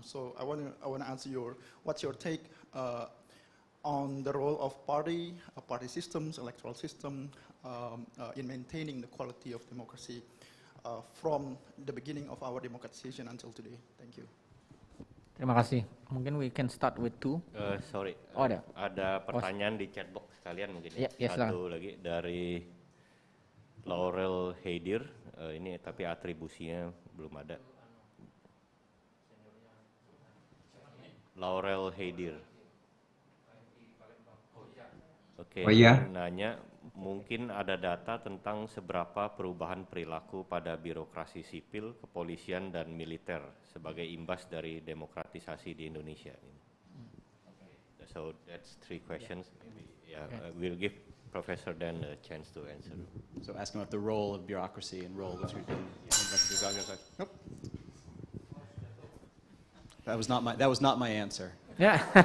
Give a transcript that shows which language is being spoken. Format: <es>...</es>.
<en>So I want to answer what's your take on the role of party systems, electoral system, in maintaining the quality of democracy from the beginning of our democratization until today. Thank you.</en> <id>Terima kasih. Mungkin</id> <en>we can start with two. Sorry.</en> <id>Oh, ada. Ada pertanyaan di chat box sekalian mungkin. Ya, Satu lagi dari Laurel Heidir. Ini tapi atribusinya belum ada. Laurel Heidir. Oke, nanya mungkin ada data tentang seberapa perubahan perilaku pada birokrasi sipil, kepolisian, dan militer sebagai imbas dari demokratisasi di Indonesia.</id> <en>So that's 3 questions. Maybe, we'll give Professor Dan a chance to answer. So asking about the role of bureaucracy and role which we've been. Nope. That was not my answer. Yeah.</en>